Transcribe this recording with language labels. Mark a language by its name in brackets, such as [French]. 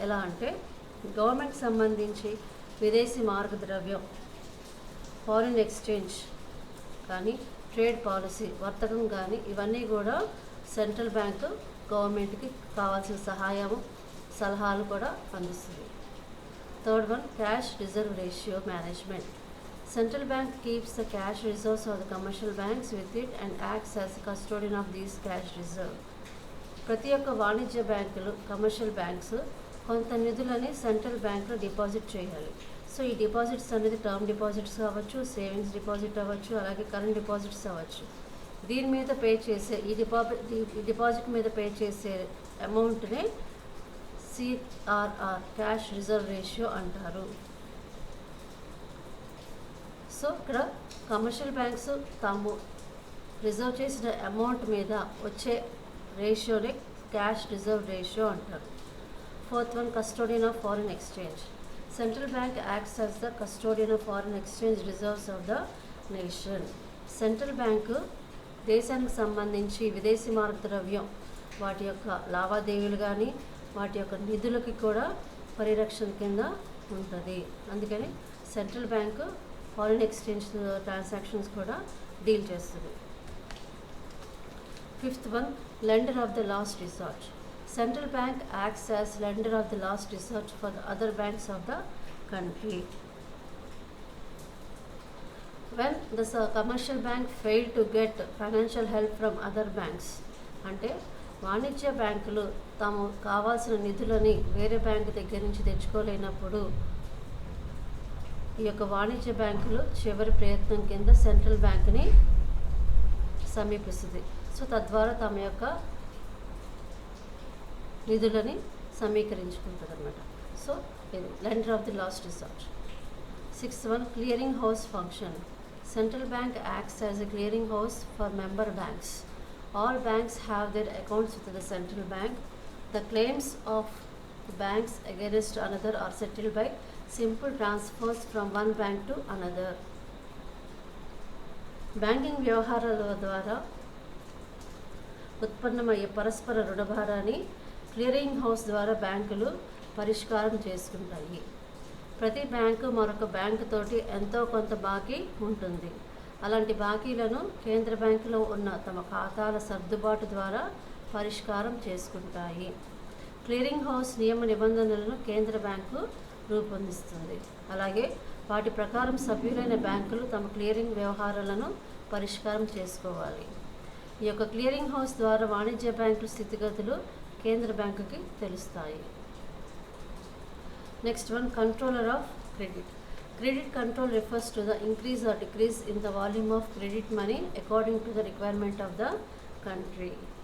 [Telugu] ఎలా అంటే గవర్నమెంట్కి సంబంధించి విదేశీ మారక ద్రవ్యం, ఫారిన్ ఎక్స్చేంజ్ కానీ, ట్రేడ్ పాలసీ, వర్తకం కానీ ఇవన్నీ కూడా సెంట్రల్ బ్యాంకు గవర్నమెంట్కి కావాల్సిన సలహాలు కూడా అందిస్తుంది. [English] Third one, cash reserve ratio management. Central bank keeps the cash reserves of the commercial banks with it and acts as the custodian of these cash reserve. [Telugu] ప్రతి ఒక్క వాణిజ్య బ్యాంకులు, కమర్షియల్ బ్యాంక్స్ కొంత నిధులని సెంట్రల్ బ్యాంక్లో డిపాజిట్ చేయాలి. So ఈ deposits అనేది term deposits అవ్వచ్చు, సేవింగ్స్ డిపాజిట్ అవ్వచ్చు, అలాగే కరెంట్ డిపాజిట్స్ అవ్వచ్చు. దీని మీద పే చేసే ఈ డిపాజిట్ మీద పే చేసే అమౌంట్నే CRR, క్యాష్ రిజర్వ్ రేషియో అంటారు. సో ఇక్కడ కమర్షియల్ బ్యాంక్స్ తాము రిజర్వ్ చేసిన అమౌంట్ మీద వచ్చే రేషియోనే క్యాష్ రిజర్వ్ రేషియో అంటారు. [English] Fourth one, custodian of foreign exchange. Central bank acts as the custodian of foreign exchange reserves of the nation. [Telugu] Central bank దేశానికి సంబంధించి విదేశీ మారక ద్రవ్యం, వాటి యొక్క లావాదేవీలు కానీ, వాటి యొక్క నిధులకి కూడా పరిరక్షణ కింద ఉంటుంది. అందుకని central bank foreign exchange transactions కూడా డీల్ చేస్తుంది. [English] Fifth one, lender of the last resort. Central bank acts as lender of the last resort for the other banks of the country. When the commercial bank failed to get financial help from other banks, [Telugu] అంటే వాణిజ్య బ్యాంకులు తాము కావాల్సిన నిధులని వేరే bank దగ్గర నుంచి తెచ్చుకోలేనప్పుడు ఈ యొక్క వాణిజ్య బ్యాంకులు చివరి ప్రయత్నం కింద సెంట్రల్ బ్యాంక్ని సమీపిస్తుంది. సో తద్వారా తమ యొక్క నిధులని సమీకరించుకుంటుంది అన్నమాట. [English] So ఇది lender of the last resort. Sixth one, clearing house function. Central bank acts as a clearing house for member banks. All banks have their accounts with the central bank. The claims of banks against another are settled by simple transfers from one bank to another. [Telugu] Banking వ్యవహారాల ద్వారా ఉత్పన్నమయ్యే పరస్పర రుణభారాన్ని clearing house ద్వారా బ్యాంకులు పరిష్కారం చేసుకుంటాయి. ప్రతి బ్యాంకు మరొక బ్యాంకు తోటి ఎంతో కొంత బాకీ ఉంటుంది. అలాంటి బాకీలను కేంద్ర బ్యాంకులో ఉన్న తమ ఖాతాల సర్దుబాటు ద్వారా పరిష్కారం చేసుకుంటాయి. క్లియరింగ్ హౌస్ నియమ నిబంధనలను కేంద్ర బ్యాంకు రూపొందిస్తుంది. అలాగే వాటి ప్రకారం సభ్యులైన బ్యాంకులు తమ క్లియరింగ్ వ్యవహారాలను పరిష్కారం చేసుకోవాలి. ఈ యొక్క క్లియరింగ్ హౌస్ ద్వారా వాణిజ్య బ్యాంకుల స్థితిగతులు కేంద్ర బ్యాంకుకి తెలుస్తాయి. [English] Next one, controller of credit. Credit control refers to the increase or decrease in the volume of credit money according to the requirement of the country.